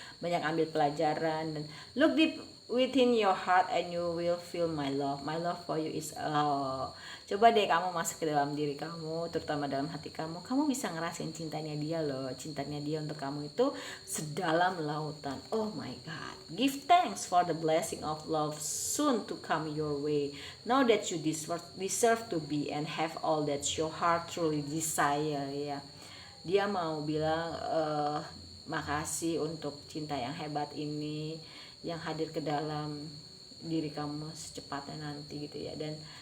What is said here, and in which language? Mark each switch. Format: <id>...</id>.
<id>Banyak ambil pelajaran dan</id> <en>look deep within your heart and you will feel my love. My love for you is</en> <id>coba deh kamu masuk ke dalam diri kamu, terutama dalam hati kamu. Kamu bisa ngerasain cintanya dia loh. Cintanya dia untuk kamu itu sedalam lautan.</id> <en>Oh my God. Give thanks for the blessing of love soon to come your way. Know that you deserve to be and have all that your heart truly desire ya.</en> <id>Dia mau bilang makasih untuk cinta yang hebat ini yang hadir ke dalam diri kamu secepatnya nanti gitu ya. Dan</id>